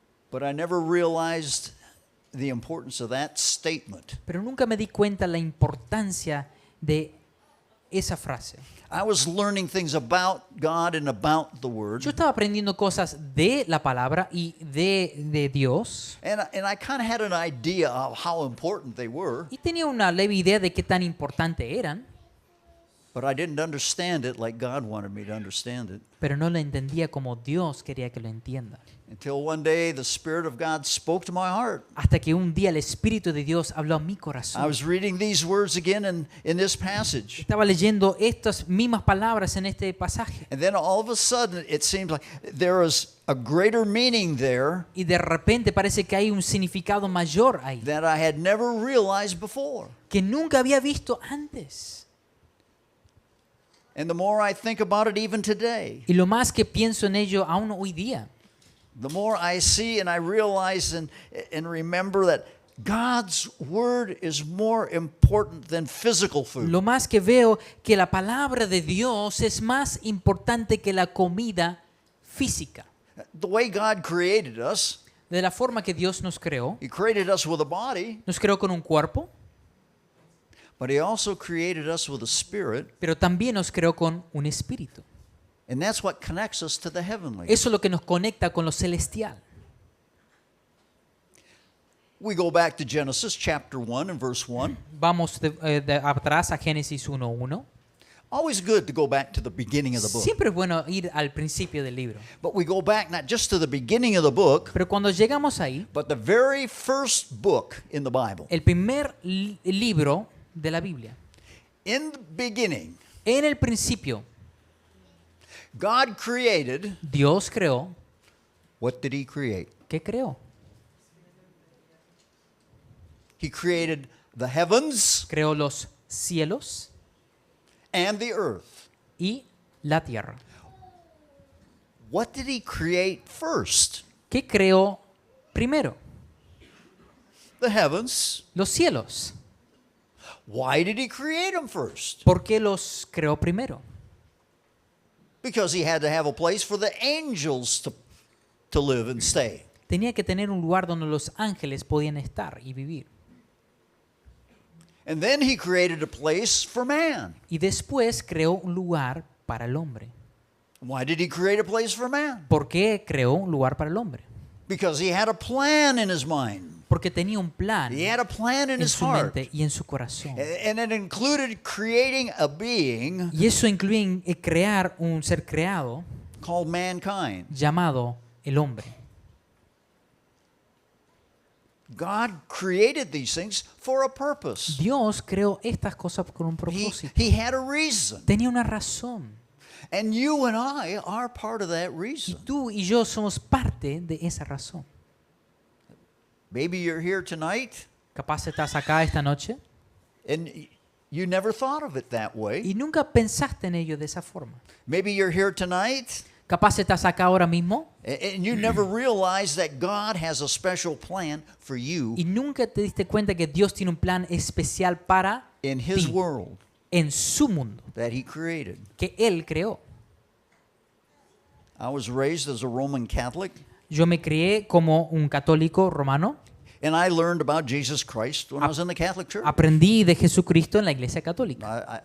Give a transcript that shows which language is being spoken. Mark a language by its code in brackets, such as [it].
[en] but I never realized the importance of that statement. [es] Pero nunca me di cuenta la importancia de esa frase. [en] I was learning things about God and about the Word, [es] Yo estaba aprendiendo cosas de la palabra y de Dios. [en] and I kind of had an idea of how important they were, [es] Y tenía una leve idea de qué tan importante eran. [en] but I didn't understand it like God wanted me to understand it. [es] Pero no lo entendía como Dios quería que lo entienda. [en] Until one day the Spirit of God spoke to my heart. [es] Hasta que un día el Espíritu de Dios habló a mi [en] I [es] corazón. [en] was reading these words again in this passage. [es] Estaba leyendo estas mismas palabras en este pasaje. [en] And then all of a sudden it seems like there is a greater meaning there [es] Y de repente parece que hay un significado mayor ahí, [en] that I had never realized before. [es] que nunca había visto antes. [en] And the more I think about it even today, [es] Y lo más que pienso en ello aún hoy día, [en] the more I see and I realize and remember that God's word is more important than physical food. [es] lo más que veo que la palabra de Dios es más importante que la comida física. [en] The way God created us, [es] De la forma que Dios nos creó, [en] He created us with a body, [es] nos creó con un cuerpo, [en] but He also created us with a spirit. [es] pero también nos creó con un espíritu. [en] And that's what connects us to the heavenly. [es] Eso es lo que nos conecta con lo celestial. [en] We go back to Genesis chapter 1 and verse 1. [es] Vamos de atrás a Génesis 1:1. [en] Always good to go back to the beginning of the book. [es] Siempre es bueno ir al principio del libro. [en] But we go back not just to the beginning of the book, [es] Pero cuando llegamos ahí, [en] but the very first book in the Bible. [es] el primer libro de la Biblia. [en] In the beginning, [es] En el principio, [en] God created. [es] Dios creó. [en] What did He create? [es] ¿Qué creó? [en] He created the heavens [es] Creó los cielos [en] and the earth. [es] y la tierra. [en] What did He create first? [es] ¿Qué creó primero? [en] The heavens. [es] Los cielos. [en] Why did He create them first? [es] ¿Por qué los creó primero? [en] Because He had to have a place for the angels to live and stay. [es] Tenía que tener un lugar donde los ángeles podían estar y vivir. [en] And then He created a place for man. [es] Y después creó un lugar para el hombre. [en] Why did He create a place for man? [es] ¿Por qué creó un lugar para el hombre? [en] Because He had a plan in His mind. [es] Porque tenía un plan [en] He had a plan in [es] en [en] His [es] su [en] heart. [es] mente y en su corazón. [en] And it included creating a being [es] Y eso incluye crear un ser creado [en] called mankind. [es] llamado el hombre. [en] God created these things for a purpose. [es] Dios creó estas cosas con un [en] He, [es] propósito. [en] he had a reason. [es] Tenía una razón. [en] And you and I are part of that [es] Y [en] reason. [es] tú y yo somos parte de esa razón. [en] Maybe you're here tonight [es] Capaz estás acá esta noche [en] and you never thought of it that way. [es] y nunca pensaste en ello de esa forma. [en] Maybe you're here tonight [es] Capaz estás acá ahora mismo [en] and you never realized that God has a special plan for you [es] y nunca te diste cuenta que Dios tiene un plan especial para [en] in His [es] ti, [en] world [es] en su mundo, [en] that He created. [es] que Él creó. [en] I was raised as a Roman Catholic, [es] Yo me crié como un católico romano. [en] and I learned about Jesus Christ when I was in the Catholic Church. [es] Aprendí de Jesucristo en la iglesia católica.